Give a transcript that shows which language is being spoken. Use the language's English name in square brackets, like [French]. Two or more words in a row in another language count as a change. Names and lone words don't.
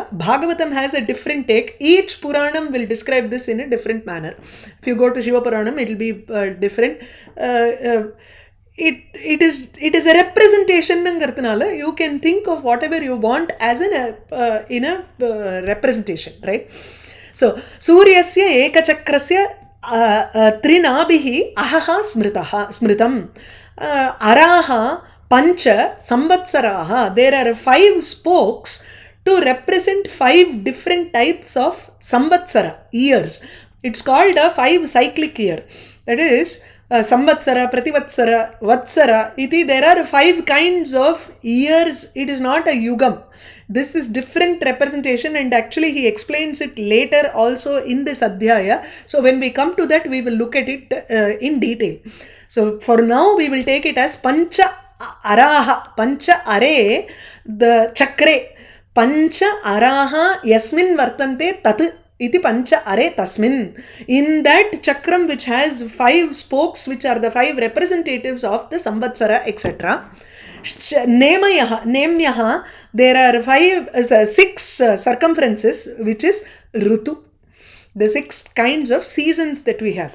[English] Bhagavatam has a different take. Each Puranam will describe this in a different manner. If you go to Shiva Puranam, it will be different. It is a representation. You can think of whatever you want as in a representation, right? [Sanskrit] So सूर्यस्य एकचक्रस्य त्रिणाभिः अहः स्मृतम् अराः पञ्च संवत्सराः. [English] There are 5 spokes to represent 5 different types of samvatsara, years. It's called a 5 cyclic year. That is [Sanskrit] संवत्सर, प्रतिवत्सर, वत्सर इति. [English] There are 5 kinds of years. It is not a yugam. This is different representation, and actually he explains it later also in this Adhyaya. So when we come to that, we will look at it in detail. So for now, we will take it as [Sanskrit] पञ्च अराः, पञ्च अरे, [English] the chakre, [Sanskrit] पञ्च अराः यस्मिन् वर्तन्ते तत् इति पञ्च अरे तस्मिन्. [English] In that chakram, which has 5 spokes, which are the 5 representatives of the samvatsara, etc. Nemyaha, there are 6 circumferences, which is rutu, the 6 kinds of seasons that we have.